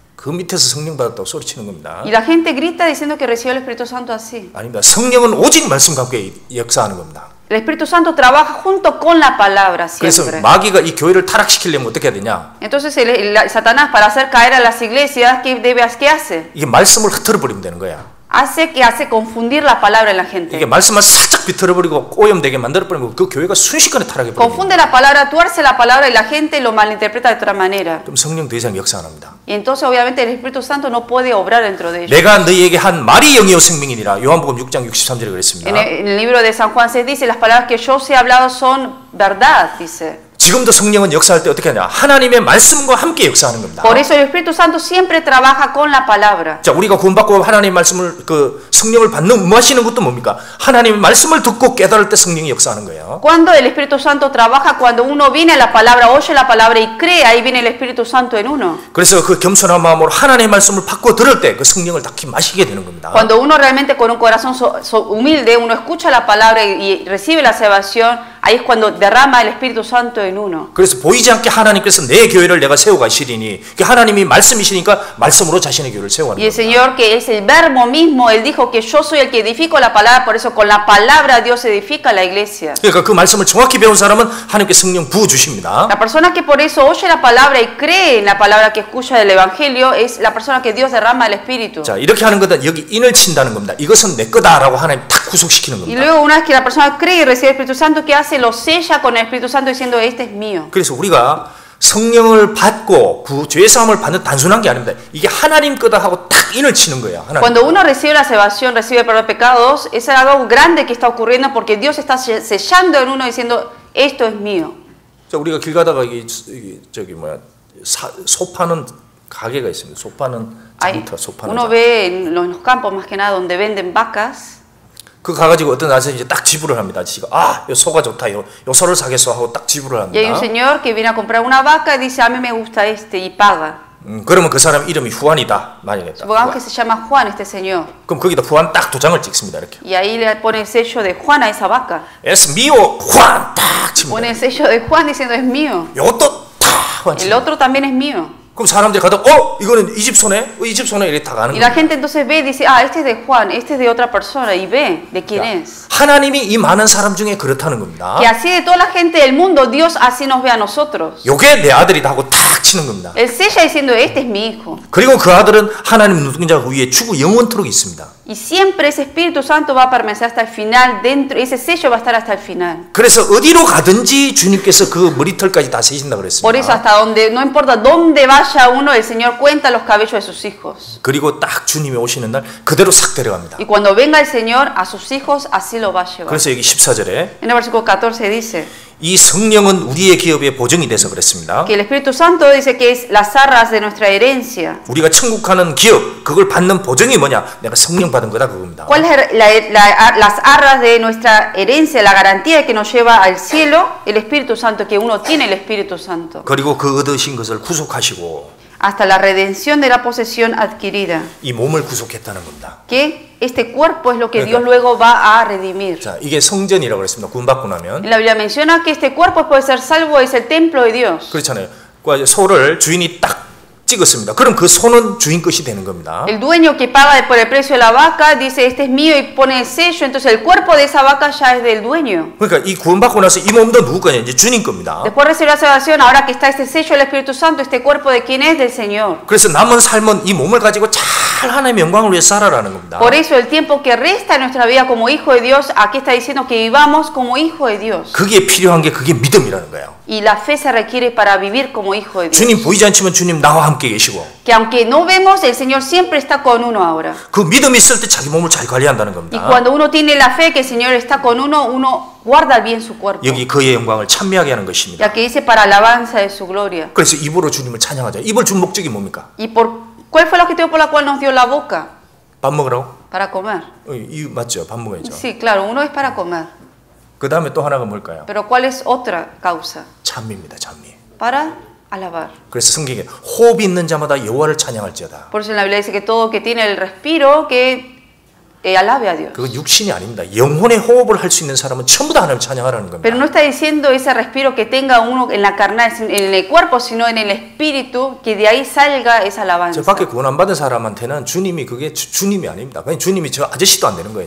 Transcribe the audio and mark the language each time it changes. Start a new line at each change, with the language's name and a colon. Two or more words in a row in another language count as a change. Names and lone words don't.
Korean: 그 밑에서 성령 받았다고 소리치는 겁니다.
Spanish: Y la gente grita diciendo que recibió el Espíritu Santo así.
Korean: 아닙니다. 성령은 오직 말씀과 함께 역사하는 겁니다.
Spanish: El Espíritu Santo trabaja junto con la palabra
Korean: 그래서
Spanish: siempre.
Korean: 마귀가 이 교회를 타락시키려면 어떻게 해야 되냐?
Spanish: Entonces Satanás, para hacer caer a las iglesias, ¿qué hace?
Korean: 이게 말씀을 흐트러버리면 되는 거야.
Spanish: Hace confundir la palabra en la gente.
Korean: 이게 말씀만 살짝 비틀어버리고 오염되게 만들어버리면 그 교회가 순식간에 타락해 버립니다.
Spanish: Confunde la palabra, tuerce la palabra y la gente lo malinterpreta de otra manera.
Korean: 그럼 성령 더 이상 역사 안 합니다.
Spanish: Y entonces obviamente el Espíritu Santo no puede obrar dentro de ellos.
Korean: 내가 너희에게 한 말이 영이요 생명이니라. 요한복음 6장 63절에 그랬습니다.
Spanish: En el libro de San Juan se dice, las palabras que yo os he hablado son verdad, dice.
Korean: 지금도 성령은 역사할 때 어떻게 하냐? 하나님의 말씀과 함께 역사하는 겁니다.
Spanish: Por eso el Espíritu Santo siempre trabaja con la palabra.
Korean: 자, 우리가 구원받고 하나님의 말씀을 성령을 마시는 것도 뭡니까? 하나님의 말씀을 듣고 깨달을 때 성령이 역사하는 거예요.
Spanish: Cuando el Espíritu Santo trabaja, cuando uno viene a la palabra, oye la palabra y cree, ahí viene el Espíritu Santo en uno.
Korean: 그래서 그 겸손한 마음으로 하나님의 말씀을 받고 들을 때 그 성령을 딱 마시게 되는 겁니다.
Spanish: Cuando uno realmente con un corazón humilde, uno escucha la palabra y recibe la salvación, ahí es cuando derrama el Espíritu Santo en uno.
Korean: 그래서 보이지 않게 하나님께서 내 교회를 내가 세워가시리니 하나님이 말씀이시니까 말씀으로 자신의 교회를 세워가는
Spanish: Y el
Korean: 겁니다.
Spanish: Señor, que es el verbo mismo, Él dijo que yo soy el que edifico la palabra, por eso con la palabra Dios edifica la iglesia.
Korean: 그러니까 그 말씀을 정확히 배운 사람은 하나님께 성령 부어 주십니다.
Spanish: La persona que por eso oye la palabra y cree en la palabra que escucha del Evangelio es la persona que Dios derrama el Espíritu.
Korean: 자, 이렇게 하는 것은 여기 인을 친다는 겁니다. 이것은 내 거다라고 하나님 탁 구속시키는
Spanish: Y
Korean: 겁니다.
Spanish: luego una vez que la persona cree y recibe el Espíritu Santo, ¿qué hace? Lo sella con el Espíritu Santo diciendo, este es mío.
Korean: 그래서 우리가 성령을 받고 죄사함을 받는 단순한 게 아닙니다. 이게 하나님 거다 하고 딱 인을 치는 거예요. 하나님.
Spanish: Cuando uno recibe la salvación, recibe el perdón de pecados, es algo grande que está ocurriendo porque Dios está sellando en uno diciendo, esto es mío.
Korean: 자, 우리가 길 가다가 소 파는 가게가 있습니다. 소 파는 장터, 소 파는
Spanish: Uno
Korean: 장.
Spanish: ve en los campos más que nada donde venden vacas.
Korean: 그 가가지고 어떤 아저씨 이제 딱 지불을 합니다. 아저씨가 요 소가 좋다, 요 소를 사겠어 하고 딱 지불을
Spanish: Y hay un
Korean: 합니다.
Spanish: señor que viene a comprar una vaca y dice, a mí me gusta este, y paga.
Korean: 그러면 그 사람 이름이 후안이다. 만약에
Spanish: Supongamos que se llama Juan este señor.
Korean: 그럼 거기다 후안 딱 도장을 찍습니다. 이렇게.
Spanish: Y ahí le pone el sello de Juan a esa vaca. Es mío,
Korean: 후안 딱
Spanish: Pone
Korean: 칩니다.
Spanish: el sello de Juan diciendo, es mío.
Korean: 요것도 딱 후안
Spanish: El
Korean: 칩니다.
Spanish: otro también es mío.
Korean: 그럼 사람들이 가다 이거는 이 집 소네? 이 집 소네? 이렇게 다 가는
Spanish: Y la
Korean: 거예요.
Spanish: gente entonces ve y dice, ah, este es de Juan, este es de otra persona, y ve de quién es.
Korean: 하나님이 이 많은 사람 중에 그렇다는 겁니다.
Spanish: Que así de toda la gente del mundo, Dios así nos ve a nosotros.
Korean: 요게 내 아들이다 하고 딱 치는 겁니다.
Spanish: Él sella diciendo, este es mi hijo.
Korean: 그리고 그 아들은 하나님 눈동자 위에 주고 영원토록 있습니다.
Spanish: Y siempre ese Espíritu Santo va a permanecer hasta el final, dentro, ese sello va a estar hasta el final.
Korean: 그래서 어디로 가든지 주님께서 그 머리털까지 다 세신다
Spanish: Por eso
Korean: 그랬습니다.
Spanish: hasta donde, no importa dónde vaya uno, el Señor cuenta los cabellos de sus hijos.
Korean: 그리고 딱 주님이 오시는 날 그대로 싹 데려갑니다.
Spanish: Y cuando venga el Señor, a sus hijos así lo va a llevar.
Korean: 그래서 여기 14절에
Spanish: En el versículo 14 dice
Korean: 이 성령은 우리의 기업의 보증이 돼서 그랬습니다.
Spanish: que el Espíritu Santo dice que es las arras de nuestra herencia.
Korean: 우리가 천국 가는 기업, 그걸 받는 보증이 뭐냐? 내가 성령 받은 거다 그겁니다.
Spanish: ¿Cuál es las arras de nuestra herencia, la garantía que nos lleva al cielo? El Espíritu Santo, que uno tiene el Espíritu Santo.
Korean: 그리고 그 얻으신 것을 구속하시고
Spanish: Hasta la redención de la posesión adquirida.
Korean: 이 몸을 구속했다는 겁니다.
Spanish: Que este cuerpo es lo que Dios luego va a redimir.
Korean: 자, 이게 성전이라고 그랬습니다. 구원받고 나면.
Spanish: La Biblia menciona que este cuerpo puede ser salvo, es el templo de Dios.
Korean: 그렇잖아요. 소를 주인이 딱 찍었습니다. 그럼 그 소는 주인 것이 되는 겁니다.
Spanish: El dueño que paga por el precio de la vaca dice este es mío y pone el sello, entonces el cuerpo de esa vaca ya es del dueño.
Korean: 그러니까 이 구원받고 나서 이 몸도 누구 거냐? 이제 주님 겁니다.
Spanish: Después de recibir la salvación, ahora que está este sello del Espíritu Santo, este cuerpo de quién es? Del Señor.
Korean: 그래서 남은 삶은 이 몸을 가지고 잘 하나님의 영광을 위해 살아라는 겁니다.
Spanish: Por eso el tiempo que resta en nuestra vida como hijo de Dios, aquí está diciendo que vivamos como hijo de Dios.
Korean: 그게 필요한 게 그게 믿음이라는 거예요.
Spanish: Y la fe se requiere para vivir como hijo de Dios.
Korean: 주님 보이지 않지만 주님 나와 함께 계시고
Spanish: Que aunque no vemos, el Señor siempre está con uno ahora.
Korean: 그 믿음이 있을 때 자기 몸을 잘 관리한다는
Spanish: Y
Korean: 겁니다.
Spanish: cuando uno tiene la fe que el Señor está con uno, uno guarda bien su cuerpo.
Korean: 여기 그의 영광을 찬미하게 하는 것입니다.
Spanish: Ya que dice para alabanza de su gloria.
Korean: 그래서 입으로 주님을 찬양하자. 입을 준 목적이 뭡니까?
Spanish: ¿Y cuál fue el objetivo por la cual nos dio la boca?
Korean: 밥 먹으라고?
Spanish: Para comer.
Korean: 이 맞죠? 밥 먹어야죠.
Spanish: Sí, claro, uno es para comer.
Korean: 그 다음에 또 하나가 뭘까요?
Spanish: Pero ¿cuál es otra causa?
Korean: 찬미입니다. 찬미.
Spanish: Para alabar.
Korean: 그래서 성경에 호흡이 있는 자마다 여호와를 찬양할지어다.
Spanish: Por eso en la Biblia dice que todo que tiene el respiro, que alabe a Dios.
Korean: 그건 육신이 아닙니다. 영혼의 호흡을 할 수 있는 사람은 전부 다 하나님 찬양하라는 겁니다.
Spanish: Pero no está diciendo ese respiro que tenga uno en la carnal, en el cuerpo, sino en el espíritu, que de ahí salga esa
Korean: 저
Spanish: alabanza.
Korean: 밖에 구원 안 받은 사람한테는 주님이 그게 주님이 아닙니다. 그냥 주님이 저 아저씨도 안 되는 거예요.